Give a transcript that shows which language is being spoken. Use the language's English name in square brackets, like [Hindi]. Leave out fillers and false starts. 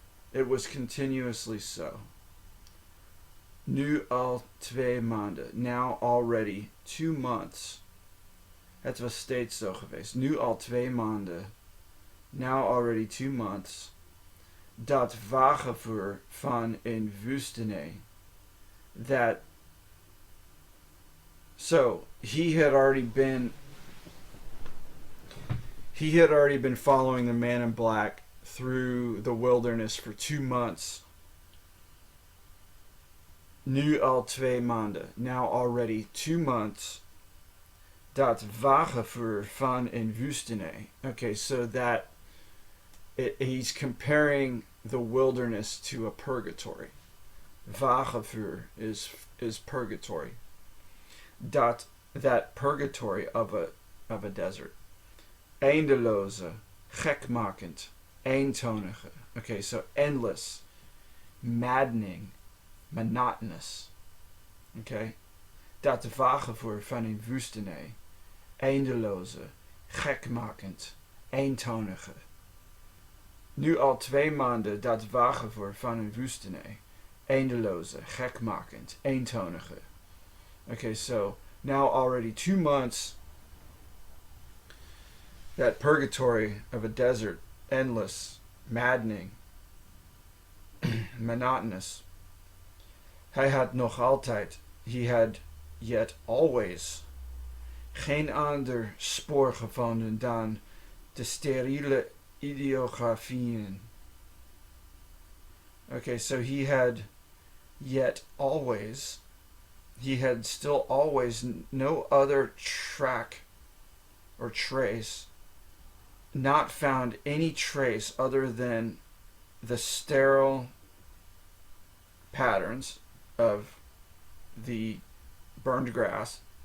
[English] It was continuously so. [Dutch] Nu al 2 maanden. [English] Now already 2 months. [Dutch] Het was steeds zo geweest. Nu al 2 maanden. [English] Now already 2 months. [Dutch] Dat wagenvuur van een woestenij. [English] That. So he had already been following the man in black through the wilderness for 2 months. [Dutch] Nu al 2 maanden. [English] Now already 2 months. [Dutch] Dat wagenvuur van een woestenij. [English] Okay, so that he's comparing the wilderness to a purgatory. Wagenvuur is purgatory. That purgatory of a desert. [Dutch] Eindeloze, gekmakend, eentonige. [English] Okay, so endless, maddening, monotonous. Okay? [Dutch] Dat wagenvuur van een woestenij. Eindeloze, gekmakend, eentonige. Nu al 2 maanden dat wagenvuur van een woestenij. Eindeloze, gekmakend, eentonige. [English] Okay, so now already 2 months. That purgatory of a desert, endless, maddening, monotonous. [Dutch] Hij had nog altijd, [English] he had yet always, [Dutch] geen ander spoor gevonden dan de steriele ideografieën. [English] Okay, so he had yet always, he had still always no other track or trace, not found any trace other than the sterile patterns of the burned grass.